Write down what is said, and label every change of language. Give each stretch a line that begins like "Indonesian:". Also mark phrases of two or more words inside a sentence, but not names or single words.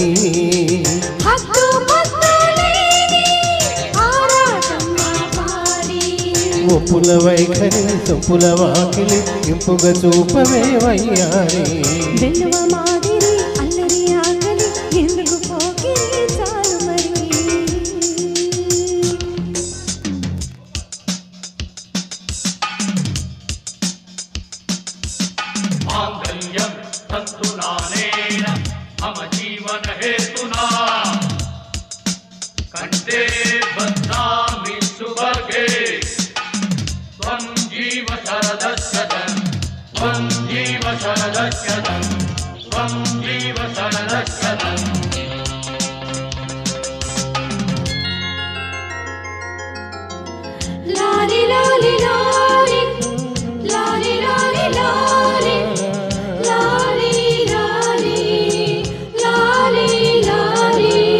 Telugu: హద్దు పద్దు లేని ఆరాటం ఆపాలి ఒప్పుల వైఖరి సొంపుల వాకిలి ఇంపుగా చూపవే వయ్యారి వెన్నువ మాదిరి అల్లరి ఆకలి ఎందుకు పోకిరి చాలు మరి
Sanskrit: मांगल्यं तन्तुनानेन मम जीवनहेतुना कंठे बध्नामि सुभगे त्वं जीव शरदशतं त्वं जीव शरदशतं त्वं जीव शरदशतं
Telugu: లాలి లాలి లాలి లాలి లాలి లాలి లాలి లాలి లాలి లాలి